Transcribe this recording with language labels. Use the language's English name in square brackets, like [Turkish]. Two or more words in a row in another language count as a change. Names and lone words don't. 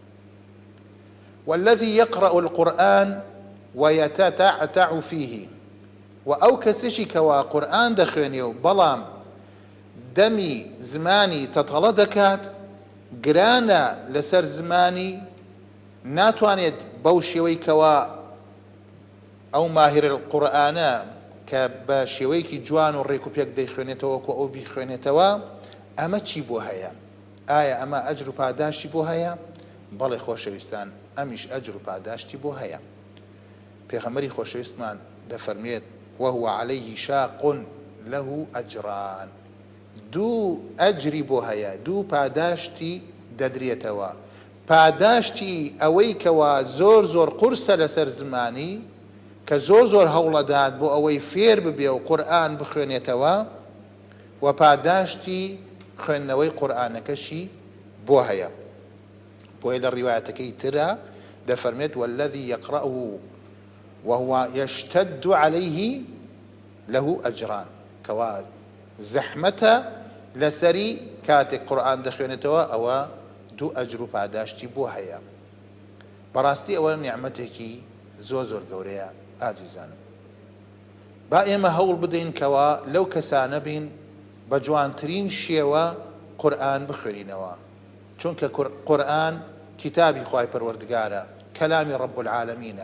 [Arabic] والذي يقرأ القرآن ويتتعتع فيه، [Central Kurdish] و ئەو کەسێکی کەوا قورئان دەخوێنێ و بەڵام دەمی زمانی تەتەڵە دەکات گرانە لەسەر زمانی ناتوانێت بەو شێوەی کەوا ئەو ماهر القورئانە کە بە شێوەیەکی جوان و ڕێک و پێک دەیخوێنێتەوە کە ئەو بیخوێنێتەوە ئەمە چی بۆ هەیە؟ ئایا ئەمە ئەجر و پاداشتی بۆ هەیە؟ بەڵێ خۆشەویستان ئەمیش ئەجر و پاداشتی بۆ هەیە. پێغەمبەری خۆشەویستمان دەفەرمێت [Arabic] وهو عليه شاق له ئەجران، [Central Kurdish] دوو ئەجری بۆ هەیە، دوو پاداشتی دەدرێتەوە. پاداشتی ئەوەی کەوا زۆر زۆر قورسە لەسەر زمانی کە زۆر زۆر هەوڵەدات بۆ ئەوەی فێر ببێ و قورئان بخوێنێتەوە، و پاداشتی خوێندنەوەی قورئانەکەشی بۆ هەیە. بۆیە لە ڕیوایەتەکەی ترە دەفەرمێت [Arabic] والذي يقرأه وهو يشتد عليه له أجران، [Central Kurdish] کەوا زەحمەتە لەسەری کاتێک قورئان دەخوێنێتەوە ئەوە دوو ئەجر و پاداشتی بۆ هەیە. بەڕاستی ئەوە نیعمەتێکی زۆر زۆر گەورەیە ئازیزانم. با ئێمە هەوڵ بدەین کەوا لەو کەسانە بین بە جوانترین شێوە قورئان بخوێنینەوە، چونکە قورئان کتابی خوای پەروەردگارە، کەلامی ڕەب العالەمینە.